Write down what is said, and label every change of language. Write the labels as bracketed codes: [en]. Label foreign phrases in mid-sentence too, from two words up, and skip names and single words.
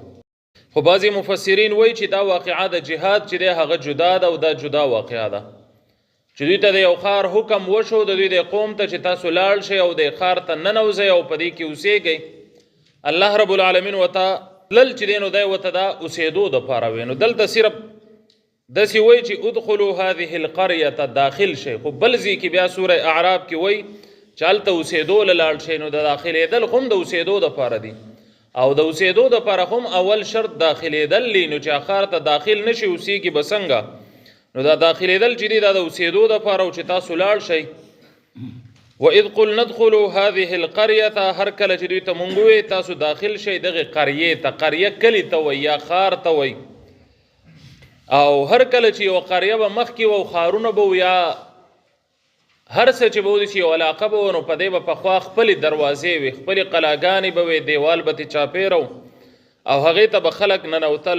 [ps] خو بعضې مفسرین وایي چې دا واقعه د جهاد چې دی هغه جدا ده او دا جدا واقعه ده چې دوی ته د یو ښار حکم وشو د دوی د قوم ته چې تاسو لاړ شئ او د ښار ته ننوځئ او په دې کې اوسېږئ. الله رب العالمین ورته تلل چې دی نو دی ورته دا اوسېدو دپاره وی. نو دلته صرف داسې وایي چې [ar] ادخلوا هذه القریة [ps] داخل شئ، خو بل ځای کې بیا سوره اعراف کې وایي چې هلته اوسېدو له لاړ شئ. نو د داخلېدل خو هم د اوسېدو دپاره دي او د اوسېدو دپاره هم اول شرط داخلېدل دی. نو چې ښار ته داخل نه شي اوسېږي به څنګه؟ نو دا داخلېدل چې دی دا د اوسېدو دپاره او چې تاسو لاړ شئ. [ar] وإذ قلنا ادخلوا هذه القرية، [ps] هر کله چې دوی ته مونږ ووایو تاسو داخل شئ دغې قریې ته، قریه کلي ته وایي یا ښار ته وایي. او هر کله چې یوه قریه به مخکې و او ښارونه به و یا هر څه چې به وداسې یو علاقه به و، نو په دې به پخوا خپلې دروازې وي، خپلې قلاګانې به وې، دیوال به ترې چاپېره او هغې ته به خلک ننوتل.